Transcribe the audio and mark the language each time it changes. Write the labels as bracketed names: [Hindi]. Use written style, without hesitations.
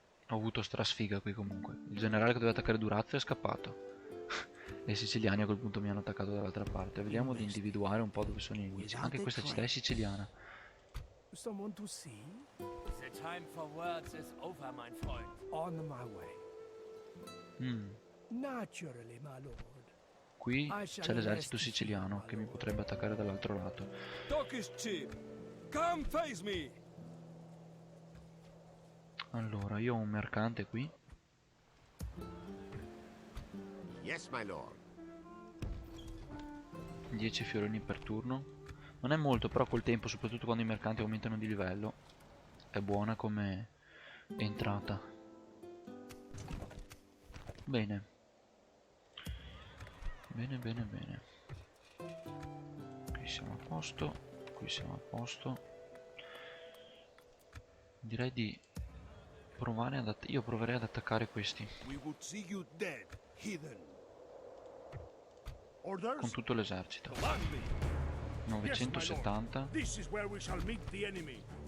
[Italian] Ho avuto strasfiga qui comunque. Il generale che doveva attaccare Durazzo è scappato. E i siciliani a quel punto mi hanno attaccato dall'altra parte. Vediamo di individuare un po' dove sono i nemici. Anche questa città è siciliana. [English] Someone to see? The time for words is over, [German] mein Freund. [English] On my way. Naturally, my lord. [Italian] Qui c'è l'esercito siciliano che mi potrebbe attaccare dall'altro lato. [English] Talk is cheap. Come face me. [Italian] Allora, io ho un mercante qui. [English] Yes, my lord. [Italian] 10 fiorini per turno. Non è molto, però col tempo, soprattutto quando i mercanti aumentano di livello, è buona come entrata. Bene. Bene, bene, bene. Qui siamo a posto. Qui siamo a posto. Direi di provare io proverei ad attaccare questi. [English] We would see you dead, heathen. Orders? [Italian] Con tutto l'esercito. [English] Command me. Yes, my 970. lord. This is where we shall meet the enemy.